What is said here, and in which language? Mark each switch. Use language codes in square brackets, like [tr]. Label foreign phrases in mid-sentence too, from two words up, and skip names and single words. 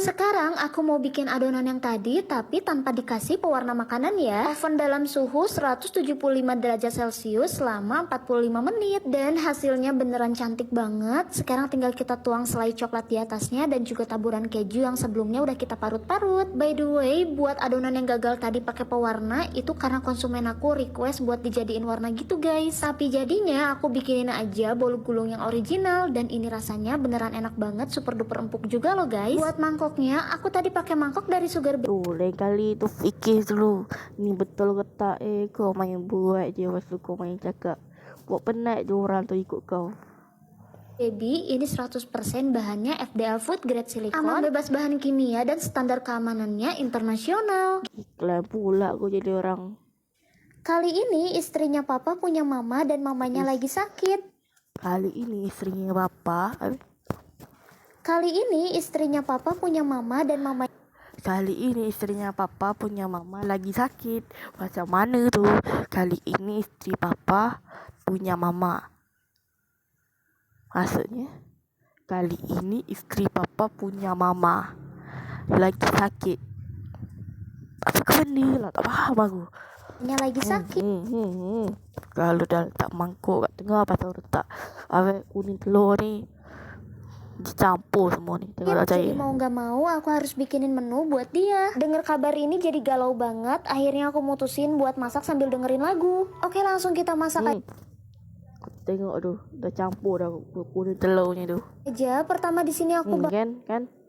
[id] Sekarang aku mau bikin adonan yang tadi tapi tanpa dikasih pewarna makanan ya. Oven dalam suhu 175 derajat Celcius selama 45 menit. Dan hasilnya beneran cantik banget. Sekarang tinggal kita tuang selai coklat di atasnya dan juga taburan keju yang sebelumnya udah kita parut-parut. [en] By the way, [id] buat adonan yang gagal tadi pakai pewarna itu karena konsumen aku request buat dijadiin warna gitu guys. Tapi jadinya aku bikinin aja bolu gulung yang original dan ini rasanya beneran enak banget, [en] super duper [id] empuk juga loh guys. Buat mangkoknya aku tadi pakai mangkok dari Sugar Baby. [ms] Lain kali tu fikir dulu. Ni betul ke tak? Kau main buat je. Lepas tu kau main cakap. Buat penat je orang tu ikut kau. [id] Baby, ini 100% bahannya [en] FDA Food Grade Silicone, [id] aman bebas bahan kimia dan standar keamanannya internasional. [ms] Iklan pula kau jadi orang. [id] Kali ini istrinya papa punya mama dan mamanya lagi sakit. Kali ini istrinya papa. Kali ini istrinya papa punya mama dan mama. Kali ini istrinya papa punya mama lagi sakit. [ms] Macam mana tu? [id] Kali ini istri papa punya mama. Maksudnya, kali ini istri papa punya mama lagi sakit. [ms] Apa benda lah, tak faham aku. [id] Lagi sakit. [ms] Kalau dah letak mangkuk kat tengah, pasal letak kuning telur ni dicampur semua ni. Tengok tak [id] Jadi percaya. mau nggak mau aku harus bikinin menu buat dia. Dengar kabar ini jadi galau banget. Akhirnya aku mutusin buat masak sambil dengerin lagu. Oke langsung kita masak [ms] Tengok tu, dah campur dah kuning telurnya tu. [id] aja. Pertama di sini aku